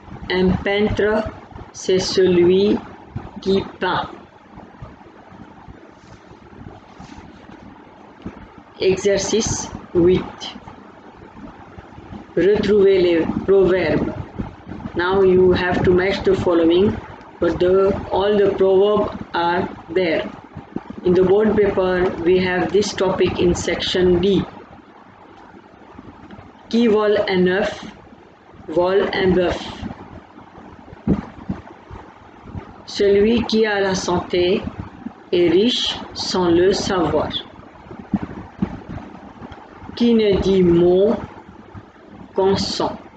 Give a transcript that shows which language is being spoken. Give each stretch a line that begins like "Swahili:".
French: Un peintre, c'est celui qui peint. Exercice 8. Retrouvez les proverbes.
English: Now you have to match the following, but all the proverbs are there. In the board paper, we have this topic in section D.
French: Qui vole un œuf, vole un bœuf. Celui qui a la santé est riche sans le savoir. Qui ne dit mot consent.